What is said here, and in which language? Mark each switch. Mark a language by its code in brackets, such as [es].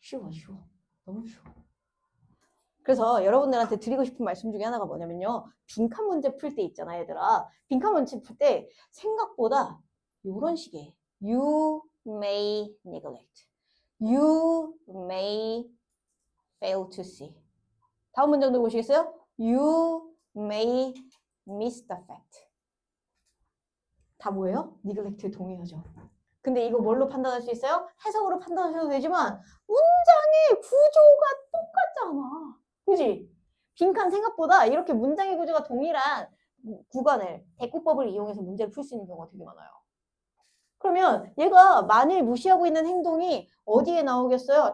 [ko] 쉬워. 너무 쉬워. 그래서 여러분들한테 드리고 싶은 말씀 중에 하나가 뭐냐면요. 빈칸 문제 풀 때 있잖아, 얘들아. 빈칸 문제 풀 때 생각보다 이런 식의 [en] You may neglect. You may fail to see. [ko] 다음 문장도 보시겠어요? [en] You may miss the fact. [ko] 다 뭐예요? neglect의 동의어죠. 근데 이거 뭘로 판단할 수 있어요? 해석으로 판단하셔도 되지만 문장의 구조가 똑같잖아. 그지? 빈칸 생각보다 이렇게 문장의 구조가 동일한 구간을 대꾸법을 이용해서 문제를 풀 수 있는 경우가 되게 많아요. 그러면 얘가 만일 무시하고 있는 행동이 어디에 나오겠어요?